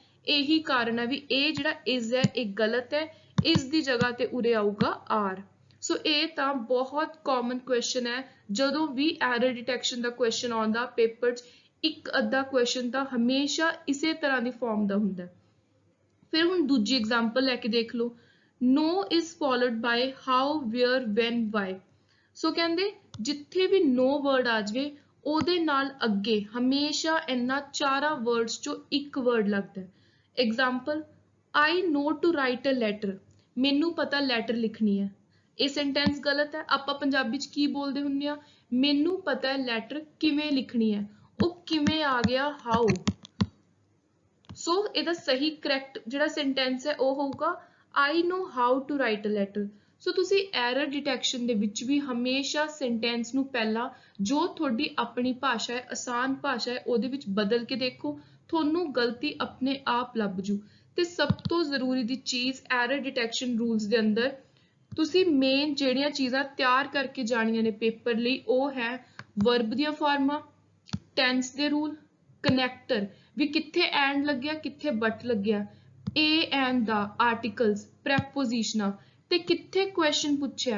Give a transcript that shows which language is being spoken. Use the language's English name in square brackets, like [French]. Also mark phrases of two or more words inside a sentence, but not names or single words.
[Punjabi] ਇਹੀ ਕਾਰਨ ਹੈ ਵੀ ਇਹ ਜਿਹੜਾ ਇਜ਼ ਹੈ ਇਹ ਗਲਤ ਹੈ, ਇਸ ਦੀ ਜਗ੍ਹਾ ਤੇ ਉਰੇ ਆਊਗਾ ਆਰ। ਸੋ ਇਹ ਤਾਂ ਬਹੁਤ [English] common question [Punjabi] ਹੈ, ਜਦੋਂ ਵੀ [English] error detection [Punjabi] ਦਾ ਕੁਐਸਚਨ ਆਉਂਦਾ ਪੇਪਰ 'ਚ ਇੱਕ ਅੱਧਾ ਕੁਐਸਚਨ ਤਾਂ ਹਮੇਸ਼ਾ ਇਸੇ ਤਰ੍ਹਾਂ ਦੀ ਫਾਰਮ ਦਾ ਹੁੰਦਾ। ਫਿਰ ਹੁਣ ਦੂਜੀ ਐਗਜ਼ਾਮਪਲ ਲੈ ਕੇ ਦੇਖ ਲਓ, [English] no is followed by how, where, when, why। [Punjabi] ਸੋ ਕਹਿੰਦੇ ਜਿੱਥੇ ਵੀ no ਵਰਡ ਆ ਜਾਵੇ ਉਹਦੇ ਨਾਲ ਅੱਗੇ ਹਮੇਸ਼ਾ ਇਹਨਾਂ ਚਾਰਾਂ ਵਰਡਸ ਚੋਂ ਇੱਕ ਵਰਡ ਲੱਗਦਾ ਹੈ। ਐਗਜ਼ਾਮਪਲ, [English] I know to write a letter। [Punjabi] ਮੈਨੂੰ ਪਤਾ ਲੈਟਰ ਲਿਖਣੀ ਹੈ। ਇਹ ਸੈਂਟੈਂਸ ਗਲਤ ਹੈ। ਆਪਾਂ ਪੰਜਾਬੀ 'ਚ ਕੀ ਬੋਲਦੇ ਹੁੰਦੇ ਆ, ਮੈਨੂੰ ਪਤਾ ਹੈ ਲੈਟਰ ਕਿਵੇਂ ਲਿਖਣੀ ਹੈ। ਉਹ ਕਿਵੇਂ ਆ ਗਿਆ, ਹਾਊ। ਸੋ ਇਹਦਾ ਸਹੀ ਕਰੈਕਟ ਜਿਹੜਾ ਸੈਂਟੈਂਸ ਹੈ ਉਹ ਹੋਊਗਾ [English] I know how to write a letter। [Punjabi] ਸੋ ਤੁਸੀਂ [English] error detection [Punjabi] ਦੇ ਵਿੱਚ ਵੀ ਹਮੇਸ਼ਾ ਸੈਂਟੈਂਸ ਨੂੰ ਪਹਿਲਾਂ ਜੋ ਤੁਹਾਡੀ ਆਪਣੀ ਭਾਸ਼ਾ ਹੈ, ਆਸਾਨ ਭਾਸ਼ਾ ਹੈ, ਉਹਦੇ ਵਿੱਚ ਬਦਲ ਕੇ ਦੇਖੋ, ਤੁਹਾਨੂੰ ਗਲਤੀ ਆਪਣੇ ਆਪ ਲੱਭ ਜੂ। ਤੇ ਸਭ ਤੋਂ ਜ਼ਰੂਰੀ ਦੀ ਚੀਜ਼ [English] error detection rules [Punjabi] ਦੇ ਅੰਦਰ ਤੁਸੀਂ ਮੇਨ ਜਿਹੜੀਆਂ ਚੀਜ਼ਾਂ ਤਿਆਰ ਕਰਕੇ ਜਾਣੀਆਂ ਨੇ ਪੇਪਰ ਲਈ ਉਹ ਹੈ ਵਰਬ ਦੀਆਂ ਫਾਰਮਾਂ, ਟੈਂਸ ਦੇ ਰੂਲ, ਕਨੈਕਟਰ ਵੀ ਕਿੱਥੇ ਐਂਡ ਲੱਗਿਆ ਕਿੱਥੇ ਬਟ ਲੱਗਿਆ, [English] a and the, [Punjabi] ਆਰਟੀਕਲਸ, ਪ੍ਰੈਪੋਜੀਸ਼ਨਾਂ, ਤੇ ਕਿੱਥੇ ਕੁਐਸਚਨ ਪੁੱਛਿਆ।